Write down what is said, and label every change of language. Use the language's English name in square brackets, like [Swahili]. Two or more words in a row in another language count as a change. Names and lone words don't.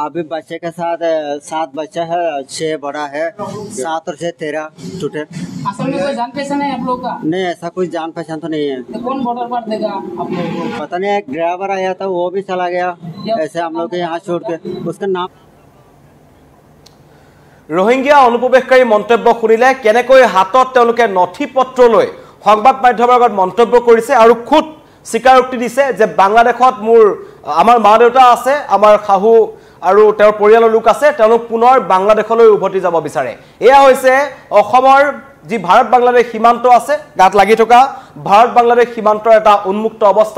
[Hindi] अभी बच्चे के साथ 7 बच्चा है 6 बड़ा है 7 और 6 13 टोटल असल में कोई जान पहचान है आप लोग का नहीं ऐसा कोई जान पहचान तो नहीं है तो कौन बॉर्डर पर देगा आप लोग को पता नहीं एक ड्राइवर आया था वो भी चला गया ऐसे हम लोग के यहाँ छोड़ के उसका नाम [Assamese] রোহিঙ্গা অনুপ্ৰৱেশকাৰী মন্তব্য শুনিলে কেনেকৈ হাতত তেওঁলোকে নথিপত্ৰ লৈ সংবাদ মাধ্যমৰ আগত মন্তব্য কৰিছে আৰু খুদ স্বীকাৰোক্তি দিছে যে বাংলাদেশত আমাৰ মা দেউতা আছে আমাৰ খাহু আৰু তেওঁৰ পৰিয়ালৰ লোক আছে তেওঁলোক পুনৰ বাংলাদেশলৈ উভতি যাব বিচাৰে এয়া হৈছে অসমৰ যি ভাৰত বাংলাদেশ সীমান্ত আছে গাত লাগি থকা ভাৰত বাংলাদেশ সীমান্তৰ এটা উন্মুক্ত অৱস্থা